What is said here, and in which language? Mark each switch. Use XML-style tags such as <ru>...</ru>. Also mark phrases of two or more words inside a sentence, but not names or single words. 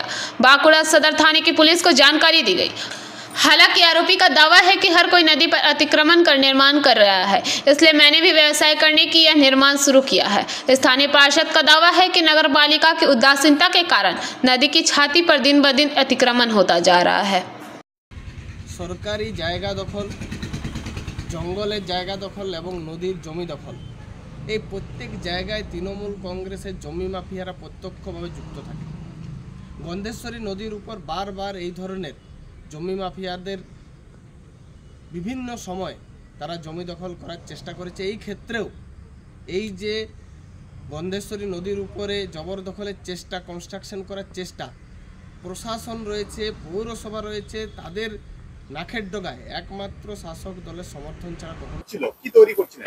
<hi>बांकुड़ा सदर थाने की पुलिस को जानकारी दी गई। हालांकि आरोपी का दावा है कि हर कोई नदी पर अतिक्रमण कर निर्माण कर रहा है, इसलिए मैंने भी व्यवसाय करने की यह निर्माण शुरू किया है। स्थानीय पार्षद का दावा है कि नगर पालिका की उदासीनता के कारण नदी की छाती पर दिन ब दिन अतिक्रमण होता जा रहा है।</hi> <bn>সরকারি জায়গা দখল, জঙ্গলের জায়গা দখল এবং নদীর জমি দখল এই প্রত্যেক জায়গায় তৃণমূল কংগ্রেসের জমি মাফিয়ারা প্রত্যক্ষভাবে যুক্ত থাকে। গন্ধেশ্বরী নদীর উপর বারবার এই ধরনের জমি মাফিয়াদের বিভিন্ন সময় তারা জমি দখল করার চেষ্টা করেছে। এই ক্ষেত্রেও এই যে গন্ধেশ্বরী নদীর উপরে জবরদখলের চেষ্টা, কনস্ট্রাকশন করার চেষ্টা, প্রশাসন রয়েছে, পৌরসভা রয়েছে, তাদের নাকের ডগায় একমাত্র শাসক দলের সমর্থন ছাড়া কখনো ছিল কি তৈরি করছিলেন।</bn>